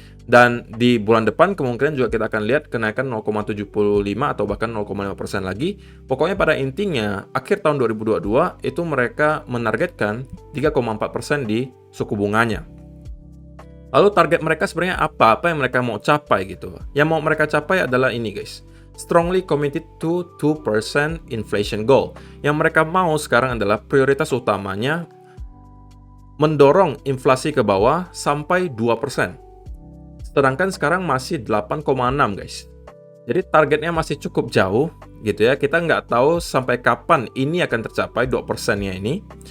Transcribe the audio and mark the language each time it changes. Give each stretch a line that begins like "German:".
Indonesian: Dan di bulan depan kemungkinan juga kita akan lihat kenaikan 0,75 atau bahkan 0,5% lagi. Pokoknya pada intinya, akhir tahun 2022 itu mereka menargetkan 3,4% di suku bunganya. Lalu target mereka sebenarnya apa? Apa yang mereka mau capai gitu? Yang mau mereka capai adalah ini guys.
English: Strongly committed to 2% inflation goal.
Indonesian: Yang mereka mau sekarang adalah prioritas utamanya mendorong inflasi ke bawah sampai 2%. Sedangkan sekarang masih 8,6 guys. Jadi targetnya masih cukup jauh gitu ya. Kita nggak tahu sampai kapan ini akan tercapai 2%-nya ini.